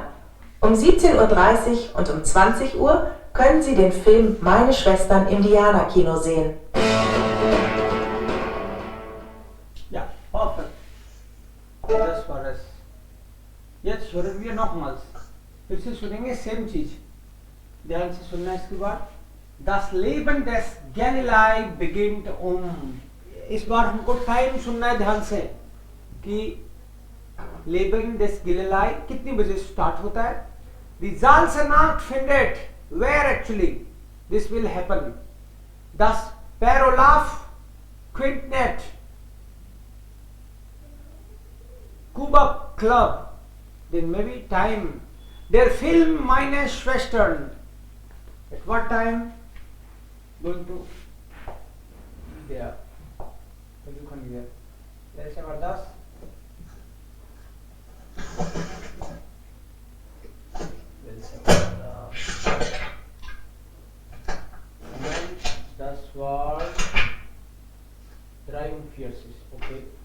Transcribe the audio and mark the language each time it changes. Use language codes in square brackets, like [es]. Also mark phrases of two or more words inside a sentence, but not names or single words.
[de] Um 17:30 Uhr und um 20 Uhr können Sie den Film Meine Schwestern im Diana-Kino sehen. Ja, perfekt. Das war es. Jetzt hören wir nochmals. [hi] फिर से सुनेंगे सेम चीज. ध्यान से सुनना इसके बाद. Das Leben des Galilei beginnt इस बार हमको टाइम सुनना है ध्यान से कि Leben des Galilei कितनी बजे स्टार्ट होता है. [de] Die Salzernacht findet [en] where actually this will happen. [de] Das Per-Olof Quintett Kuba Club. [en] Then maybe time. [de] Der Film Meine Schwestern. [en] At what time? Going to there. [de] Versuchen wir. Welche war das? Welche war das? Moment, das war 43. Okay.